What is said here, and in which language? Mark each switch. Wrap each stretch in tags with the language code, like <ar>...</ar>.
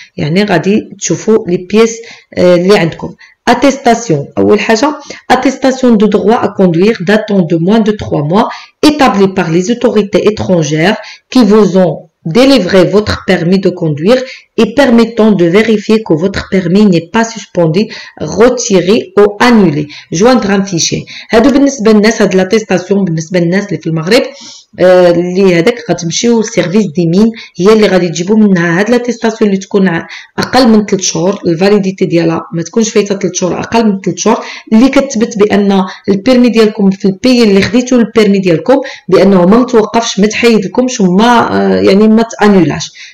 <ar>يعني غادي تشوفوا les pièces اللي عندكم.</ar> <fr>Attestation.</fr> <ar>أول حاجة</ar> <fr>attestation de droit à conduire datant de moins de 3 mois établie par les autorités étrangères qui vous ont délivré votre permis de conduire et permettant de vérifier que votre permis n'est pas suspendu, retiré ou annulé. Joindre un fichier.</fr> <ar>هادو بالنسبة للناس، هاد لاتيستاسيون بالنسبة للناس اللي في المغرب اللي هذاك غتمشيو للسيرفيس دي مين، هي اللي غادي تجيبوا منها هاد لاتيستاسيون اللي تكون اقل من 3 شهور، الفاليديتي ديالها ما تكونش فايته 3 شهور، اقل من 3 شهور، اللي كتثبت بان البيرمي ديالكم في البي اللي خديتو البيرمي ديالكم بانه ما متوقفش، ما تحيدلكمش وما يعني ما تانولاش.</ar>